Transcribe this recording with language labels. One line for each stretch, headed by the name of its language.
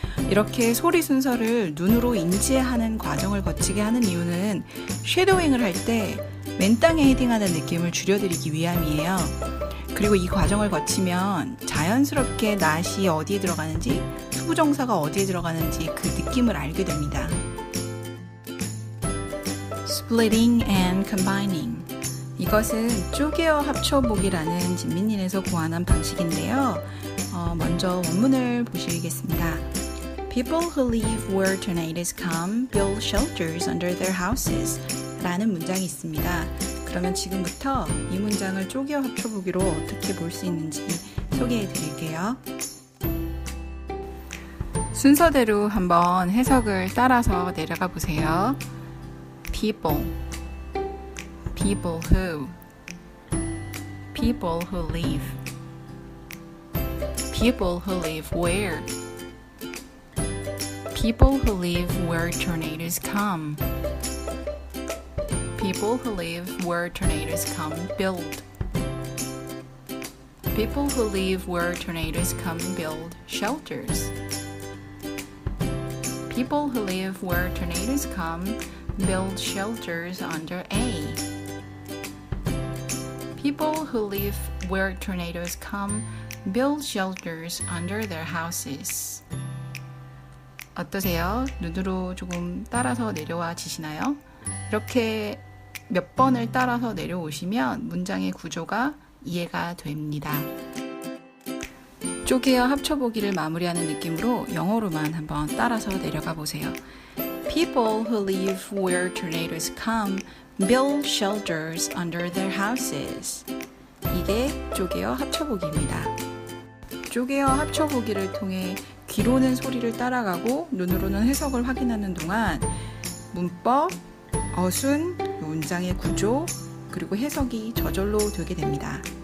Korean: 이렇게 소리 순서를 눈으로 인지하는 과정을 거치게 하는 이유는 쉐도잉을 할 때 맨땅에 헤딩하는 느낌을 줄여드리기 위함이에요. 그리고 이 과정을 거치면 자연스럽게 not이 어디에 들어가는지, 투부정사가 어디에 들어가는지 그 느낌을 알게 됩니다.
English: Splitting and combining.
Korean: 이것은 쪼개어 합쳐보기라는 진민린에서 고안한 방식인데요. 먼저 원문을 보시겠습니다.
English: People who live where tornadoes come build shelters under their houses
Korean: 라는 문장이 있습니다. 그러면 지금부터 이 문장을 쪼개어 합쳐보기로 어떻게 볼 수 있는지 소개해 드릴게요. 순서대로 한번 해석을 따라서 내려가 보세요.
English: People who People who live People who live where People who live where tornadoes come People who live where tornadoes come build People who live where tornadoes come build shelters People who live where tornadoes come build shelters under A People who live where tornadoes come build shelters under their houses.
Korean: 어떠세요? 눈으로 조금 따라서 내려와 지시나요? 이렇게 몇 번을 따라서 내려오시면 문장의 구조가 이해가 됩니다. 쪼개어 합쳐보기를 마무리하는 느낌으로 영어로만 한번 따라서 내려가 보세요.
English: People who live where tornadoes come build shelters under their houses.
Korean: 이게 쪼개어 합쳐보기입니다. 쪼개어 합쳐보기를 통해 귀로는 소리를 따라가고 눈으로는 해석을 확인하는 동안 문법, 어순, 문장의 구조, 그리고 해석이 저절로 되게 됩니다.